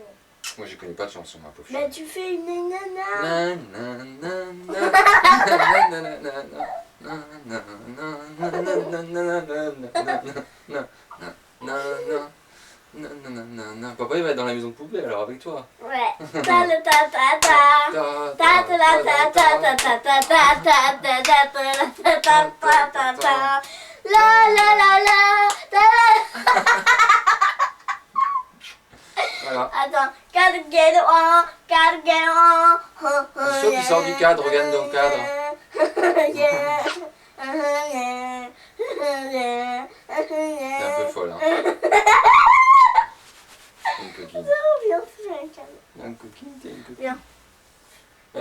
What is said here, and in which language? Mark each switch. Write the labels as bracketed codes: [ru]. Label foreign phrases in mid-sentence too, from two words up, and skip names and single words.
[fr] Moi, je connais pas de chanson, ma pauvre. Bah, tu fais une nana. Papa, il va être dans la maison de poupée alors avec toi. Ouais. Ta la ta ta ta. Ta ta la ta ta ta ta ta ta ta ta ta ta ta ta ta ta. La la la la. Voilà. Attends. [en] Gotta get on. Gotta get on. [fr] Je suis sûr qu'il sort du cadre, regarde dans le cadre. T'es un peu folle, hein. Une coquine. Viens, c'est un cadre. Une coquine, t'es une coquine. Viens. Un